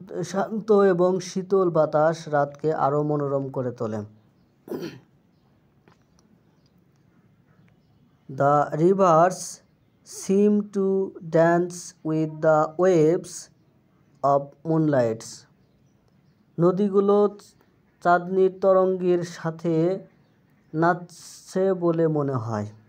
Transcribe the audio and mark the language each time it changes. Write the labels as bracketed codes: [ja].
[bn] শান্ত এবং শীতল বাতাস রাতকে আরও মনোরম করে তোলে। [en] The rivers seem to dance with the waves of moonlight. [bn] নদীগুলো চাঁদনীর তরঙ্গের সাথে নাচছে বলে মনে হয়।